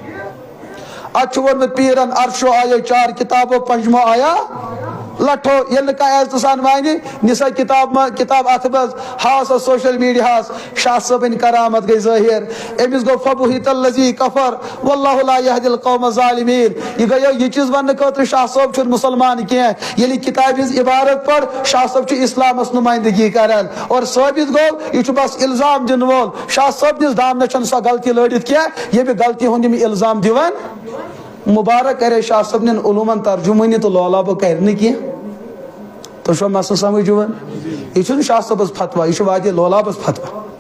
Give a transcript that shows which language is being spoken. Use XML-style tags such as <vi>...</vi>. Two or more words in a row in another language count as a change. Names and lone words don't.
<ks>اتھ چھُ ووٚنمُت پیٖرن عرشو آیو چار کِتابو پنجمو آیا لٹھو ییٚلہِ نہٕ کانٛہہ عزتہٕ سان وانہِ نِسا کِتاب اتھٕ منٛز ہاو سا سوشل میڈیاہس شاہ صٲبٕنۍ کرامت گٔے ظٲہر أمِس گوٚو</ks> <ar>فبُہِت الذی کفر واللہ لا یہدی القوم الظالمین</ar> <ks>یہِ گٔیو یہِ چیٖز وننہٕ خٲطرٕ شاہ صٲب چھُنہٕ مُسلمان کینٛہہ ییٚلہِ یہِ کِتابہِ ہٕنٛز عبارت پٔر شاہ صٲب چھُ اسلامس نُمٲیندگی کران اور ثٲبت گوٚو یہِ چھُ بس الزام دِنہٕ وول شاہ صٲبنِس دامنس چھنہٕ سۄ غلطی لٲڑِتھ کینٛہہ ییٚمہِ غلطی ہُنٛد یِم الزام دِوان مبارک کرے شاہ صٲبنٮ۪ن علوٗمن ترجُمٲنی تہٕ لولابہٕ کرِ نہٕ کینٛہہ تۄہہِ چھُوا مسلہٕ سمجھ یِوان یہِ چھُنہٕ شاہ صٲبس فتوا یہِ چھُ وادی لولابس فتوا</ks>